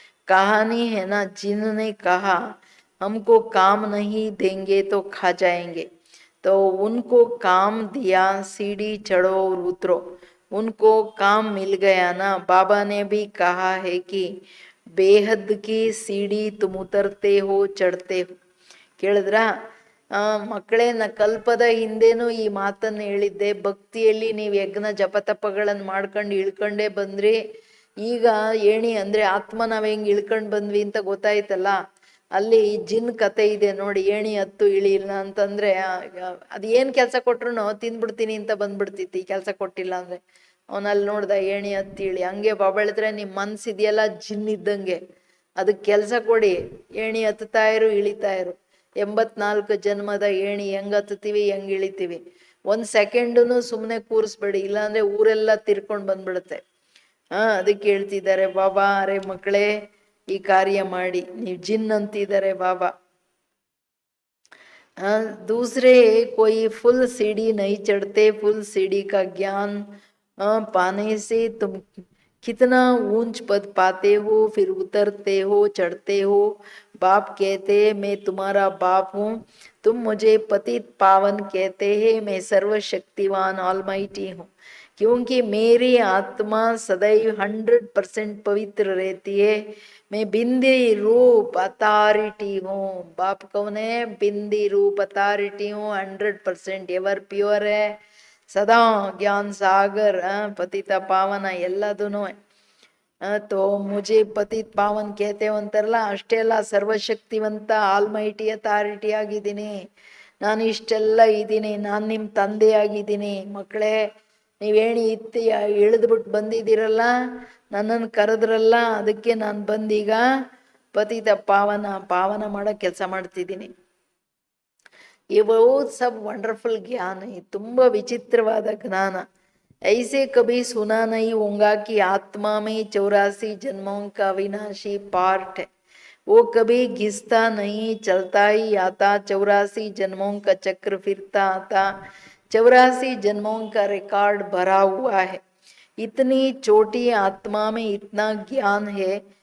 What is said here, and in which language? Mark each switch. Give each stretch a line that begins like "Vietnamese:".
Hindi: कहानी है ना, जिन ने कहा हमको काम नहीं देंगे तो खा जाएंगे, तो उनको काम दिया, सीढ़ी चढ़ो और उतरो. उनको काम मिल गया ना. बाबा ने भी कहा है कि बेहद की सीढ़ी तुम उतरते हो चढ़ते हो.
Kannada: ಕೇಳಿದ್ರ ಮಕ್ಕಳೇ, ಕಲ್ಪದ ಹಿಂದೇನು ಈ ಮಾತನ್ನು ಹೇಳಿದ್ದೆ. ಭಕ್ತಿಯಲ್ಲಿ ನೀವು ಯಜ್ಞ ಜಪತಪಗಳನ್ನು ಮಾಡ್ಕೊಂಡು ಇಳ್ಕೊಂಡೇ ಬಂದ್ರಿ. ಈಗ ಏಣಿ ಅಂದ್ರೆ ಆತ್ಮ ನಾವ್ ಹೆಂಗ್ ಇಳ್ಕೊಂಡ್ ಬಂದ್ವಿ ಅಂತ ಗೊತ್ತಾಯ್ತಲ್ಲ. ಅಲ್ಲಿ ಜಿನ್ ಕತೆ ಇದೆ ನೋಡಿ, ಏಣಿ ಹತ್ತು ಇಳಿಲ್ಲ ಅಂತಂದ್ರೆ ಅದ್ ಏನ್ ಕೆಲ್ಸ ಕೊಟ್ರು ತಿಂದ್ಬಿಡ್ತೀನಿ ಅಂತ ಬಂದ್ಬಿಡ್ತಿತ್ತು. ಈ ಕೆಲ್ಸ ಕೊಟ್ಟಿಲ್ಲ ಅಂದ್ರೆ ಅವನಲ್ಲಿ ನೋಡ್ದ ಏಣಿ ಹತ್ತಿ ಇಳಿ. ಹಂಗೆ ಬಾಬಾ ಹೇಳಿದ್ರೆ ನಿಮ್ ಮನ್ಸಿದೆಯಲ್ಲ ಜಿನ್ ಇದ್ದಂಗೆ, ಅದಕ್ಕೆ ಕೆಲ್ಸ ಕೊಡಿ, ಏಣಿ ಹತ್ತುತ್ತಾ ಇರು, ಇಳಿತಾ ಇರು. 84 ಜನ್ಮದ ಏಣಿ ಹೆಂಗ್ ಹತ್ತುತ್ತೀವಿ ಹೆಂಗ್ ಇಳಿತೀವಿ. 1 ಸೆಕೆಂಡುನು ಸುಮ್ನೆ ಕೂರಿಸ್ಬೇಡಿ, ಇಲ್ಲಾಂದ್ರೆ ಊರೆಲ್ಲ ತಿರ್ಕೊಂಡ್ ಬಂದ್ಬಿಡುತ್ತೆ. ಅದಕ್ಕೆ ಹೇಳ್ತಿದ್ದಾರೆ ಬಾಬಾ, ಅರೆ ಮಕ್ಕಳೇ ಈ ಕಾರ್ಯ ಮಾಡಿ. ನೀವು ಜಿನ್ ಅಂತಿದ್ದಾರೆ ಬಾಬಾ.
Hindi: दूसरे कोई फुल सीढ़ी नहीं चढ़ते. फुल सीढ़ी का ज्ञान पाने से तुम कितना ऊंच पद पाते हो, फिर उतरते हो, चढ़ते हो. बाप कहते मैं तुम्हारा बाप हूँ, तुम मुझे पतित पावन कहते हैं. मैं सर्वशक्तिवान ऑलमाइटी हूँ, क्योंकि मेरी आत्मा सदैव 100% पवित्र रहती है. मैं बिंदी रूप अथॉरिटी हूँ. बाप कौन है? बिंदी रूप अथॉरिटी हूँ. 100% एवर प्योर है, सदा ज्ञान सागर, पतिता पावन
Kannada: ಎಲ್ಲದೂ.
Hindi: तो मुझे पतित पावन कहते हो
Kannada: ಅಂತಾರಲ್ಲ, ಅಷ್ಟೇ ಅಲ್ಲ, ಸರ್ವಶಕ್ತಿವಂತ ಆಲ್ಮೈಟಿ ಅಥಾರಿಟಿ ಆಗಿದ್ದೀನಿ. ನಾನು ಇಷ್ಟೆಲ್ಲ ಇದ್ದೀನಿ, ನಾನು ನಿಮ್ಮ ತಂದೆ ಆಗಿದ್ದೀನಿ. ಮಕ್ಕಳೇ, ನೀವೇಣಿ ಇತ್ತಿ ಇಳಿದ್ಬಿಟ್ಟು ಬಂದಿದ್ದೀರಲ್ಲ, ನನ್ನನ್ನು ಕರೆದ್ರಲ್ಲ, ಅದಕ್ಕೆ ನಾನು ಬಂದೀಗ ಪತಿತ ಪಾವನ ಮಾಡೋ ಕೆಲಸ ಮಾಡ್ತಿದ್ದೀನಿ. ಇವು ಸಬ್ ವಂಡರ್ಫುಲ್ ಜ್ಞಾನ, ತುಂಬ ವಿಚಿತ್ರವಾದ ಜ್ಞಾನ.
Hindi: ऐसे कभी सुना नहीं होगा कि आत्मा में 84 जन्मों का अविनाशी पार्ट है. वो कभी घिसता नहीं, चलता ही आता. 84 जन्मों का चक्र फिरता आता. 84 जन्मों का रिकॉर्ड भरा हुआ है. इतनी छोटी आत्मा में इतना ज्ञान है.